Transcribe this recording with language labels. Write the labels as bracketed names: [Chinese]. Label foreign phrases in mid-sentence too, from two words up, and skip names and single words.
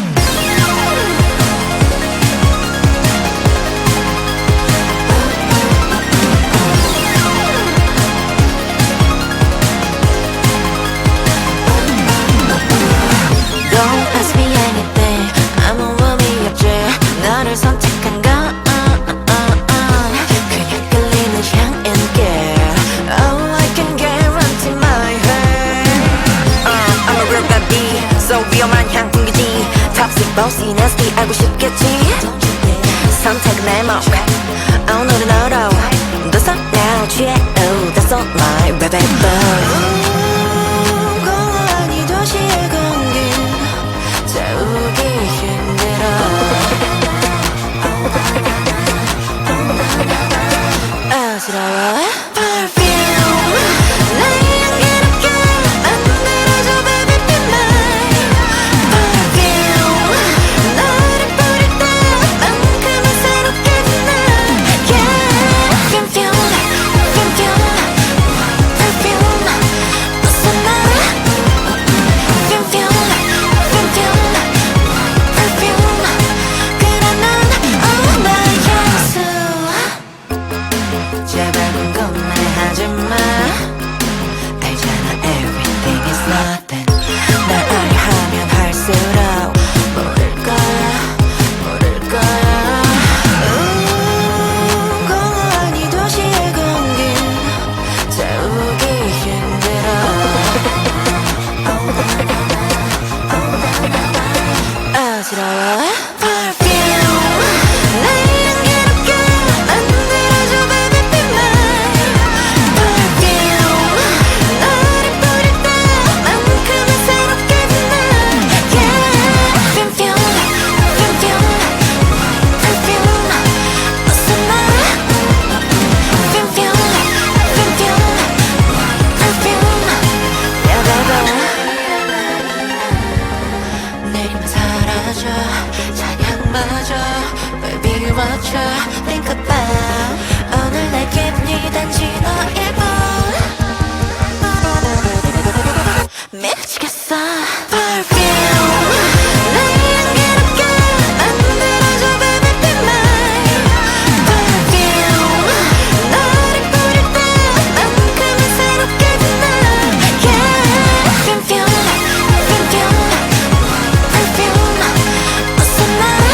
[English] Don't ask me anything. [Korean] 아무 의미 없지. 너를 선택한 건 그냥 끌리는 향인게. [English] Oh, I can guarantee my heart. I'm a real bad bee. So [Korean] 위험한 향풍기지. [English] Toxic, bossy, nasty [Korean] 알고 싶겠지. 선택은 내 몫. 오늘은 너로 [English] That's all now, [Korean] 취해. [English] Oh, that's all my baby boy. [Korean] 공허한 이 도시의 공기 채우기 힘들어. 어지러워. Perfume 나의 향기롭게 만들어줘 [English] baby be mine. [Korean] Perfume 너를 뿌릴 때만큼은 새롭게 빛나. [English] Yeah. Perfume, perfume, perfume [Korean] 웃어 나를. [English] Perfume, perfume, perfume [Korean] 그래 넌 [English] oh my 향수. [Korean] 제발 궁금해하지 마. 알잖아 [English] everything is nothing. [Korean] 날 알려 하면 할수록 모를 거야, 모를 거야. 공허한 이 도시의 공기 채우기 힘들어. 어지러워. Perfume 나의 향기롭게 만들어줘 [English] baby be mine. [Korean] Perfume 너를 뿌릴 때만큼은 새롭게 빛나. [English] Yeah. Perfume, perfume, perfume [Korean] 웃어 나를. [English] Perfume, perfume, perfume yeah baby. [Korean] 내일만 사라져 찬양마저 [English] baby watch think about [Korean] 오늘 내 기분이 단지 너일 뿐. 미치겠어. Perfume 나의 향기롭게 만들어줘 [English] baby be mine. [Korean] Perfume 너를 뿌릴 때만큼은 새롭게 빛나. [English] Yeah. Perfume, perfume, perfume [Korean] 웃어 나를.